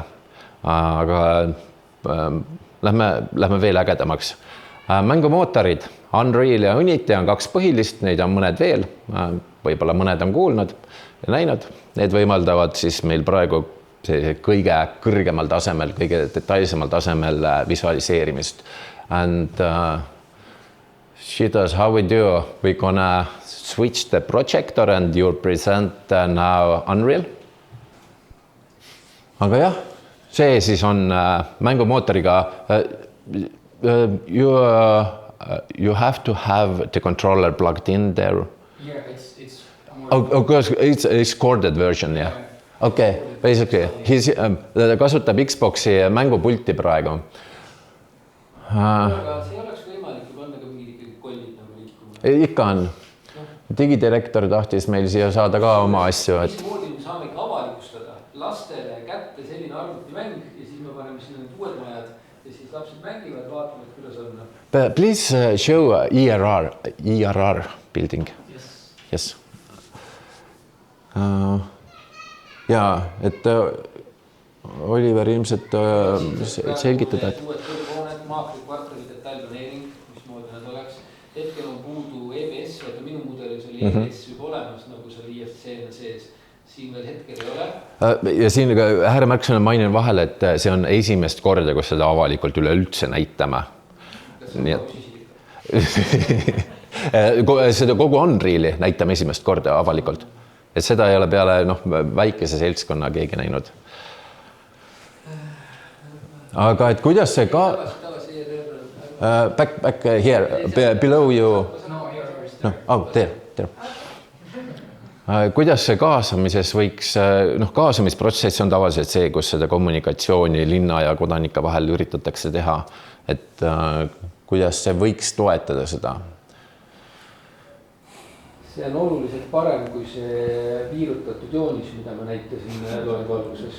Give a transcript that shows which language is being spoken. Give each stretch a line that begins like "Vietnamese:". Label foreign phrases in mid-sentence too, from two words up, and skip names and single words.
Estonian: Aga lähme veel ägedamaks. Mängumootorid, Unreal ja Unity on 2 põhilist, neid on mõned veel, võib-olla mõned on kuulnud ja näinud. Need võimaldavad siis meil praegu kõige kõrgemal tasemel, kõige detailsemal tasemel visualiseerimist.
English: And Shitas, how we do? We gonna switch the projector and you present now Unreal.
Estonian: Aga jah, see siis on mängumootoriga.
English: You have to have the controller plugged in there. Yeah, it's It's corded version, yeah. Okay, basically,
Estonian: ta kasutab Xboxi mängupulti praegu. Aga see oleks võimalik panna ka mingid kollid nagu liikuma. Ikka on. Digidirektor tahtis meil siia saada ka oma asju. Mismoodi me saame ikka avalikustada lastele kätte selline arvutimäng ja siis me paneme sinna need uued majad ja siis lapsed mängivad, vaatavad, kuidas on.
English: Please show ERR building. Yes.
Estonian: Ja, et Oliver ilmselt selgitada, et uued kõrghooned, maakri kvartali detailplaneering, mismoodi nad oleks. Hetkel on puudu EBS, vaata minu mudelis oli EBS juba olemas, nagu seal IFC-na sees. Siin veel hetkel ei ole. Ja siin härra Märksõna mainin vahele, et see on esimest korda, kus seda avalikult üleüldse näitame. Nii et seda kogu Unreali näitame esimest korda avalikult. Et seda ei ole peale väikese seltskonna keegi näinud. Aga et kuidas see ka...
English: Back here, below you... There.
Estonian: Kuidas see kaasamises võiks... Kaasamisprotsess on tavaliselt see, kus seda kommunikatsiooni linna ja kodanike vahel üritatakse teha. Et kuidas see võiks toetada seda? See on oluliselt parem kui see viirutatud joonis, mida ma näitasin loengu alguses.